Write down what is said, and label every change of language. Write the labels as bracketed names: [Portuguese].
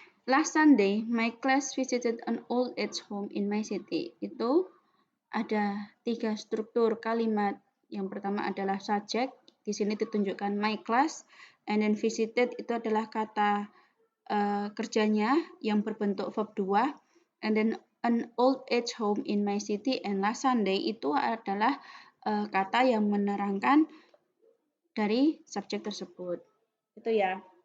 [English] Last Sunday, my class visited an old age home in my city. [Indonesian] Itu ada 3 struktur kalimat. Yang pertama adalah subject. Di sini ditunjukkan my class. [English] And then [Indonesian] visited itu adalah kata kerjanya yang berbentuk verb 2. [English] And then an old age home in my city. And [Indonesian] last Sunday itu adalah kata yang menerangkan dari subjek tersebut. Itu ya.